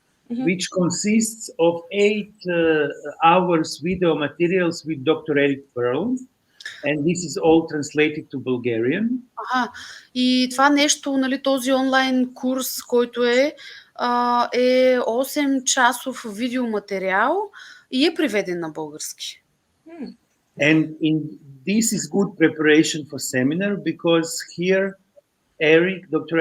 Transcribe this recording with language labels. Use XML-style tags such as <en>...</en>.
<en>Which consists of 8 hours video materials with Dr. Eric Pearl, and this is all translated to Bulgarian.</en> <bg>И това нещо, нали, този онлайн курс, който е 8 часов видеоматериал и е преведен на български.</bg> <en>And this is good preparation for seminar because here Dr.</en>